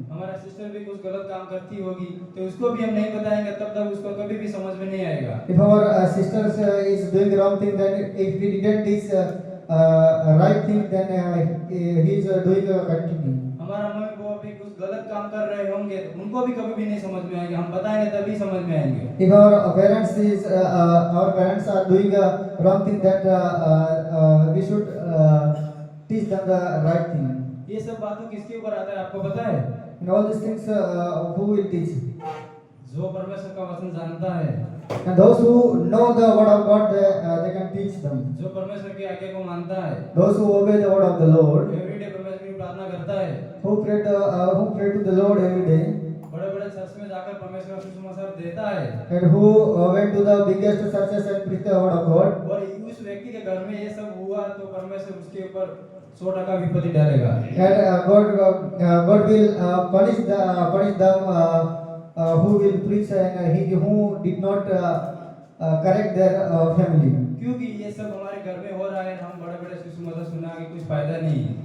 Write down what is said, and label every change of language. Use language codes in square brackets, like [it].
[hi] हमारा सिस्टर भी कुछ गलत काम करती होगी तो उसको भी हम नहीं बताएंगे, तब तक उसको कभी भी समझ में नहीं आएगा। [en] If our sisters is doing wrong thing, then if we didn't teach right thing, then he is doing continue. [hi] हमारा मम्मी पापा भी कुछ गलत काम कर रहे होंगे तो उनको भी कभी भी नहीं समझ में आएगा, हम बताएंगे तभी समझ में आएंगे। [en] If our parents are doing wrong thing, that we should teach them the right thing. [hi] ये सब बातों किसके ऊपर आता है आपको पता है? [en] And all these things, who will teach? [hi] जो परमेश्वर का वचन जानता है, [en] And those who know the word of God, they can teach them. [hi] जो परमेश्वर की आज्ञा को मानता है, [en] Those who obey the word of the Lord, [hi] everyday परमेश्वर की प्रार्थना करता है, [en] who pray to the Lord every day, [hi] बड़े-बड़े चर्च में जाकर परमेश्वर का सुसमाचार देता है, [en] and who went to the biggest churches and preach the word of God. [hi] और उस व्यक्ति के घर में ये सब हुआ तो परमेश्वर उसके ऊपर 100% विपत्ति डालेगा। [en] And God will punish them who will preach and who did not correct their family. [hi] क्योंकि ये सब हमारे घर में हो रहा है, हम बड़े-बड़े सुसमाचार सुना के कुछ फायदा नहीं है।